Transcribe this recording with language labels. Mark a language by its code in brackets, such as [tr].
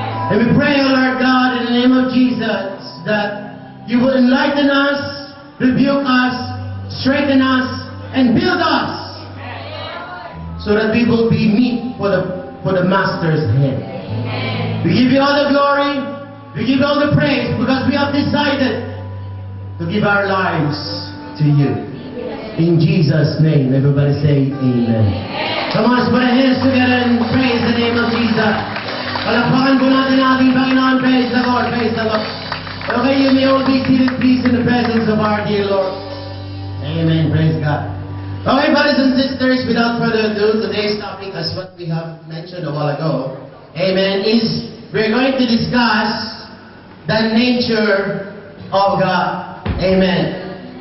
[en] And we pray, O Lord God, in the name of Jesus, that you will enlighten us, rebuke us, strengthen us, and build us, so that we will be meet for the Master's hand. We give you all the glory, we give you all the praise, because we have decided to give our lives to you. In Jesus' name, everybody say amen. Come on, let's put our hands together and praise the name of Jesus. [tl] Palakpakan po natin ang ating Panginoon. [en] Praise the Lord, praise the Lord. Okay, you may all be seated, please, in the presence of our dear Lord. Amen, praise God. Okay, brothers and sisters, without further ado, today's topic, as what we have mentioned a while ago, amen, is we're going to discuss the nature of God. Amen.